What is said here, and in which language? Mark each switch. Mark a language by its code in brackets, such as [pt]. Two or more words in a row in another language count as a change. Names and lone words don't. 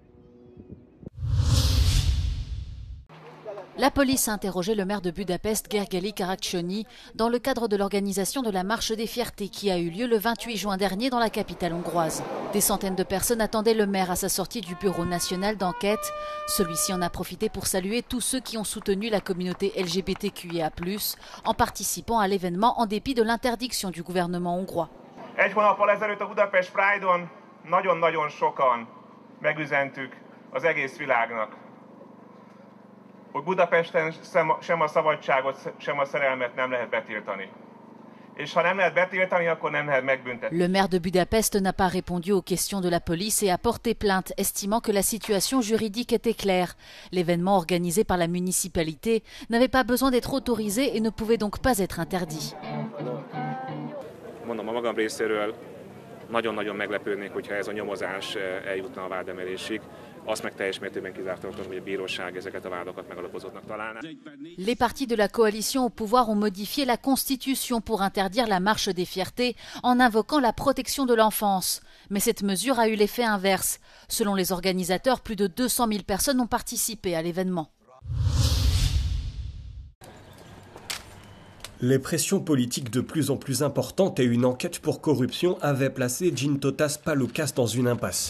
[fr] La police a interrogé le maire de Budapest, Gergely Karácsony, dans le cadre de l'organisation de la Marche des Fiertés qui a eu lieu le 28 juin dernier dans la capitale hongroise. Des centaines de personnes attendaient le maire à sa sortie du bureau national d'enquête. Celui-ci en a profité pour saluer tous ceux qui ont soutenu la communauté LGBTQIA+, en participant à l'événement en dépit de l'interdiction du gouvernement hongrois. [hu] Egy hónappal ezelőtt a Budapest Pride-on nagyon-nagyon sokan megüzentük az egész világnak, hogy Budapesten sem a szabadságot, sem a szerelmet nem lehet betiltani. És ha nem lehet betiltani, akkor nem lehet megbüntetni. [fr] Le maire de Budapest n'a pas répondu aux questions de la police et a porté plainte, estimant que la situation juridique était claire. L'événement organisé par la municipalité n'avait pas besoin d'être autorisé et ne pouvait donc pas être interdit. [hu] Mondom, a magam részéről nagyon-nagyon meglepődnék, hogyha ez a nyomozás eljutna a vádemelésig. Azt meg teljes mértékben kizártam, hogy a bíróság ezeket a vádakat megalapozottnak találná. [fr] Les partis de la coalition au pouvoir ont modifié la Constitution pour interdire la marche des fiertés en invoquant la protection de l'enfance. Mais cette mesure a eu l'effet inverse. Selon les organisateurs, plus de 200 000 personnes ont participé à l'événement. Les pressions politiques de plus en plus importantes et une enquête pour corruption avaient placé Gintautas Paluckas dans une impasse.